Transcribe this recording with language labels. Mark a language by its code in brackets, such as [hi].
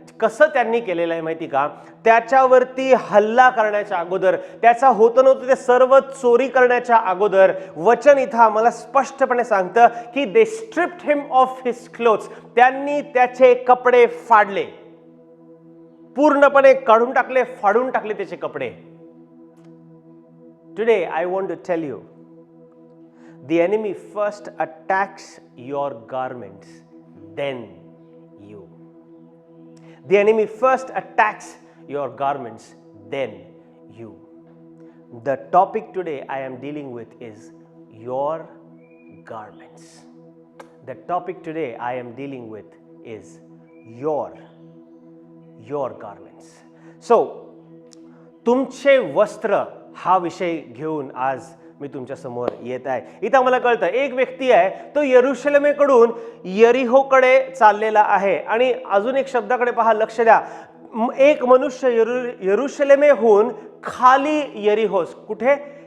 [mr] कसं त्यांनी केलेलं आहे माहिती का? त्याच्यावरती हल्ला करण्याच्या अगोदर, त्याचा होतं नव्हतं ते सर्व चोरी करण्याच्या अगोदर वचन इथं आम्हाला स्पष्टपणे सांगतं की [en] they stripped him off his clothes, [mr] त्यांनी त्याचे कपडे फाडले, पूर्णपणे काढून टाकले, फाडून टाकले त्याचे कपडे. [en] Today I want to tell you, the enemy first attacks your garments, then you. The enemy first attacks your garments, then you. The topic today I am dealing with is your garments. The topic today I am dealing with is your garments. [mr] So, तुमचे वस्त्र हा विषय घेऊन आज मी तुमच्या समोर येत आहे. इथं मला कळतं एक व्यक्ती आहे, तो यरुशलेमेकडून यरिहोकडे चाललेला आहे. आणि अजून एक शब्दाकडे पहा, लक्ष द्या. एक मनुष्य यरुशलेमेहून खाली यरिहोस, कुठे?